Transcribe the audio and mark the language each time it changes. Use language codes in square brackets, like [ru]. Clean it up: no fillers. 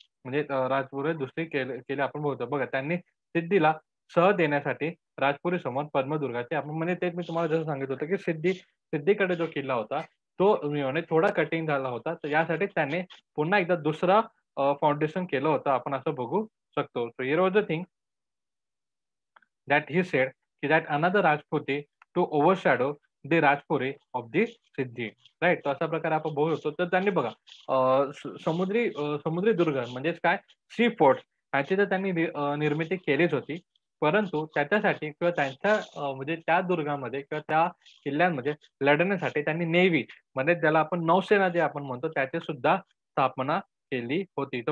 [mr] म्हणजे राजपुरी दुसरी केली आपण बघतो. बघा त्यांनी सिद्धीला देण्यासाठी राजपुरी समोर पद्मदुर्गाचे आपण म्हणजे तेच मी तुम्हाला जसं सांगितलं होतं, की सिद्धीकडे जो किल्ला होता, तो मिळवणे थोडा कठीण झाला होता. तर यासाठी त्याने पुन्हा एकदा दुसरा फाउंडेशन केलं होतं. आपण असं बघू शकतो. [en] So here was the thing that he said that another Rajputi to overshadow the Rajpuri of the Siddhi. Right. [mr] तर अशा प्रकारे आपण बघू शकतो. तर त्यांनी बघा समुद्री दुर्ग म्हणजेच काय सी फोर्ट ह्याची तर त्यांनी निर्मिती केलीच होती. परंतु त्याच्यासाठी किंवा त्यांच्या म्हणजे त्या दुर्गामध्ये किंवा त्या किल्ल्यांमध्ये लढण्यासाठी त्यांनी नेव्ही म्हणजे ज्याला आपण नौसेना जे आपण म्हणतो त्याची सुद्धा स्थापना केली होती.